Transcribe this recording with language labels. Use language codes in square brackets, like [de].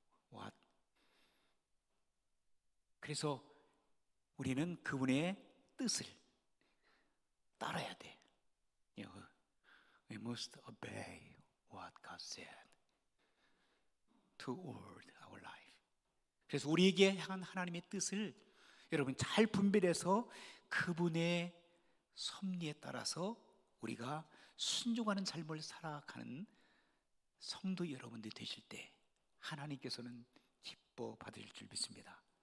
[en] What? [ko] 그래서 우리는 그분의 뜻을 따라야 돼. [en] We must obey what God said toward our life. [ko] 그래서 우리에게 향한 하나님의 뜻을 여러분 잘 분별해서 그분의 섭리에 따라서 우리가 순종하는 삶을 살아가는 성도 여러분들이 되실 때 하나님께서는 기뻐 받으실 줄 믿습니다.